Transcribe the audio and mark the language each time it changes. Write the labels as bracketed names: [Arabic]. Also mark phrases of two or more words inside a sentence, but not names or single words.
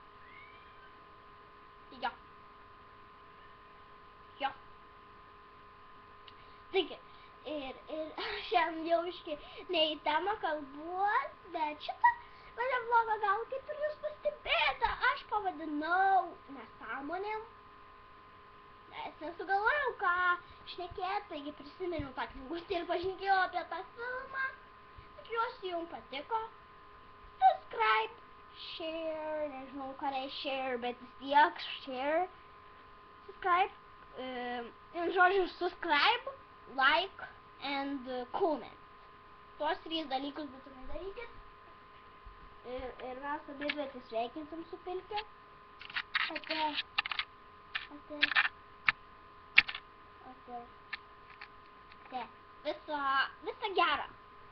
[Lithuanian] Taigi, ir šiandien jau ne į temą kalbuos, bet šitą vlogą gal kaip ir jūs pastebėjote, aš pavadinau nesąmonėm, nes nesugalvojau ką šnekėti, taigi prisiminiau tą knygutę ir pašnekėjau apie tą filmą. Tikiuosi jums patiko. [English] Subscribe, share, [Lithuanian] nežinau ką reiškia share, bet vis tiek [English] share, subscribe, [Lithuanian] žodžiu [English] subscribe, like and comment. [Lithuanian] Tuos 3 dalykus būtinai darykit. Ir mes abidvi atsisveikinsim su Pilke. Ate. Viso gero.